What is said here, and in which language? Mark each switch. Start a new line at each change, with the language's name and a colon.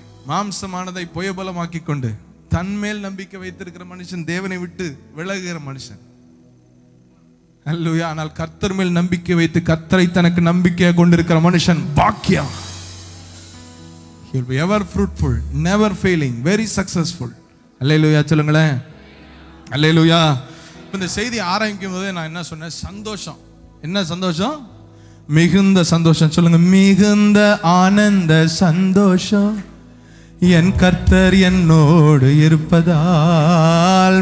Tamil: மாம்சமானதை புயபலமாக்கி கொண்டு தன்மேல் நம்பிக்கை வைத்திருக்கிற மனுஷன் தேவனை விட்டு விலகுகிற மனுஷன். அல்லேலூயா. ஆனால் கர்த்தர் மேல் நம்பிக்கை வைத்து கர்த்தரை தனக்கு நம்பிக்கையாக கொண்டிருக்கிற மனுஷன் பாக்கியம்.
English: He will be ever fruitful, never failing, very successful.
Tamil: அல்லேலூயா சொல்லுங்களேன். அல்லேலூயா. இந்த செய்தி ஆரம்பிக்கும் போதே நான் என்ன சொன்னேன்? சந்தோஷம். என்ன சந்தோஷம்? மிகுந்த சந்தோஷம். சொல்லுங்க, மிகுந்த ஆனந்த சந்தோஷம் என் கர்த்தர் என்னோடு இருப்பதால்.